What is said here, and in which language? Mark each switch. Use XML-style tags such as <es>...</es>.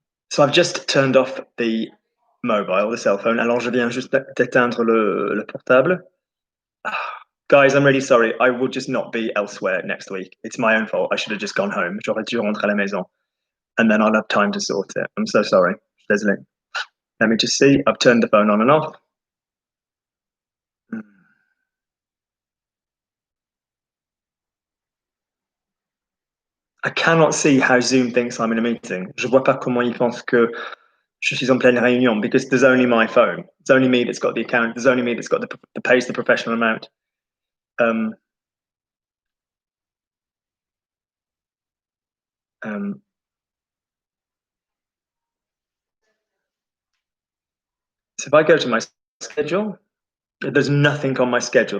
<en>So I've just turned off the mobile, the cell phone.</en> <fr>Alors je viens juste d'éteindre le portable.</fr> <en>Guys, I'm really sorry. I will just not be elsewhere next week. It's my own fault. I should have just gone home.</en> <fr>J'aurais dû rentrer à la maison.</fr> <en>And then I'll have time to sort it. I'm so sorry.</en> <fr>Désolé.</fr> <en>Let me just see. I've turned the phone on and off. I cannot see how Zoom thinks I'm in a meeting.</en> <fr>Je vois pas comment il pense que je suis en pleine réunion,</fr> <en>because there's only my phone. It's only me that's got the account. There's only me that's got the pays the professional amount. So if I go to my schedule, there's nothing on my schedule.</en>